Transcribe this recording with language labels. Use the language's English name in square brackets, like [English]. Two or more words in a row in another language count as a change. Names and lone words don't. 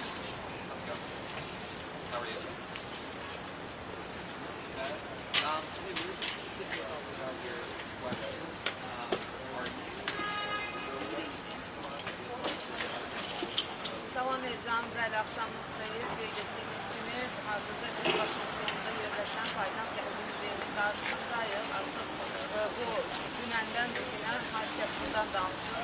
[English] How are you? Hey, we were just thinking about your question. Are you... [Azerbaijani] Salam Ercan, bəli, axşamınız xeyir. Qeyd etdiyiniz kimi, hazırda biz Vaşinqtonda yerləşən Paytaxt Yəhudi Muzeyinin qarşısındayıq. Artıq bu dünəndən bugünə hər kəs bundan danışır.